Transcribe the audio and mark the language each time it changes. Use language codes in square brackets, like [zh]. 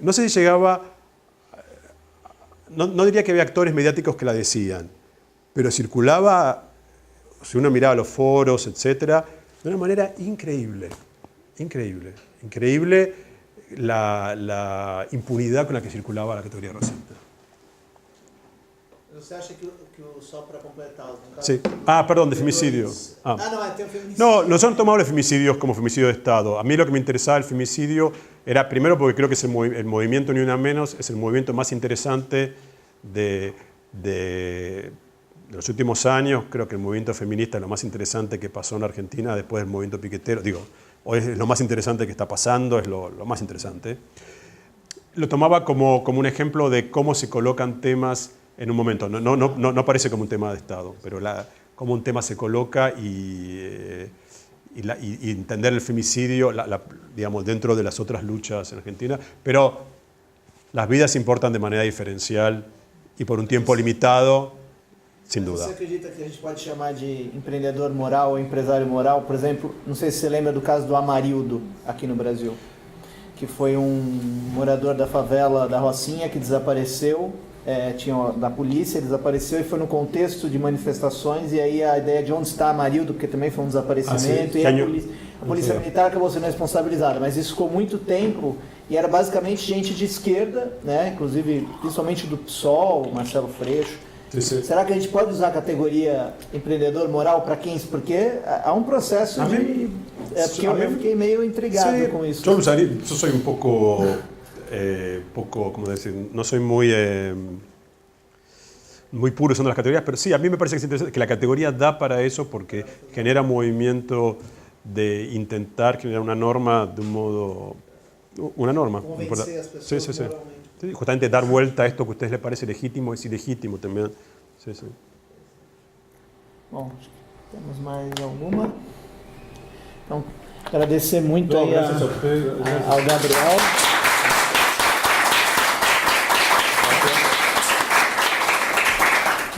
[es] No sé si llegaba, no diría que había actores mediáticos que la decían, pero circulaba, si uno miraba los foros, etc., de una manera increíble, increíble, increíble la impunidad con la que circulaba la categoría racista. [pt] Você acha que só para completar, no caso, [es] Sí. Perdón, de femicidio. [pt] tem femicidio. [es] No, nosotros no tomamos los femicidios como femicidio de Estado. A mí lo que me interesaba el femicidio era, primero porque creo que es el movimiento Ni Una Menos es el movimiento más interesante de los últimos años. Creo que el movimiento feminista es lo más interesante que pasó en Argentina después del movimiento piquetero. Digo, hoy es lo más interesante que está pasando, es lo más interesante. Lo tomaba como un ejemplo de cómo se colocan temas en un momento. No parece como un tema de Estado, pero cómo un tema se coloca y entender el femicidio, digamos, dentro de las otras luchas en Argentina. Pero las vidas importan de manera diferencial y por un tiempo limitado, sin duda. [pt] Você acredita que a gente pode chamar de empreendedor moral ou empresário moral? Por exemplo, não sei se você lembra do caso do Amarildo aqui no Brasil, que foi morador da favela da Rocinha que desapareceu, da polícia, ele desapareceu e foi no contexto de manifestações, e aí a ideia de onde está Amarildo, porque também foi um desaparecimento, e a polícia militar acabou sendo responsabilizada, mas isso ficou muito tempo e era basicamente gente de esquerda, né? Inclusive principalmente do PSOL, Marcelo Freixo. [es] Sí. [pt] Será que a gente pode usar a categoria empreendedor moral para quem? Porque há um processo porque eu fiquei meio intrigado com isso. [es] Yo soy un poco, ¿cómo decir? No soy muy puro usando las categorías, pero sí, a mí me parece que es interesante que la categoría da para eso porque genera movimiento de intentar generar una norma de un modo, una norma. [pt] Convencer as pessoas moralmente. [es] Sí, justamente dar vuelta a esto que a ustedes les parece legítimo es ilegítimo también. Sí. [pt] Bom, acho que temos mais alguma. Então, agradecer muito aí ao Gabriel.